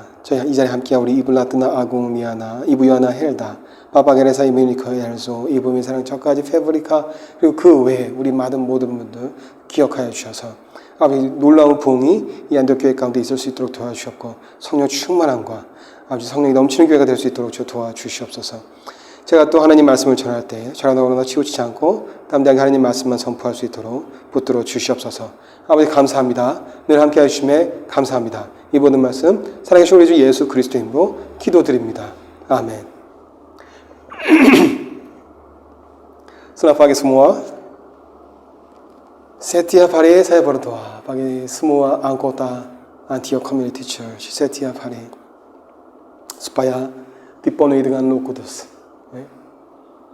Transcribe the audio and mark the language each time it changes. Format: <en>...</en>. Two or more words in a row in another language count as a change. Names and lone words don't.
<ko>저희 이 자리에 함께한 우리 이블라트나 아궁미아나 이브요나 헬다 바바게레사 이뮤니커 엘소 이브미 사랑 저까지 페브리카 그리고 그 외에 우리 모든 분들 기억하여 주셔서 아버지 놀라운 부흥이 이 안덕교회 가운데 있을 수 있도록 도와주셨고 성령 충만함과 아버지 성령이 넘치는 교회가 될 수 있도록 도와주시옵소서. 제가 또 하나님 말씀을 전할 때 저랑 너무나 치우치지 않고 담대하게 하나님 말씀만 선포할 수 있도록 붙들어 주시옵소서. 아버지 감사합니다. 늘 함께 해주심에 감사합니다. 이 모든 말씀 사랑하신 우리 주 예수 그리스도 이름으로 기도드립니다. 아멘.</ko> <id>Selamat pagi semua. Setiap hari saya berdoa bagi semua anggota Antioch Community Church setiap hari supaya dipenuhi dengan Roh Kudus.</id>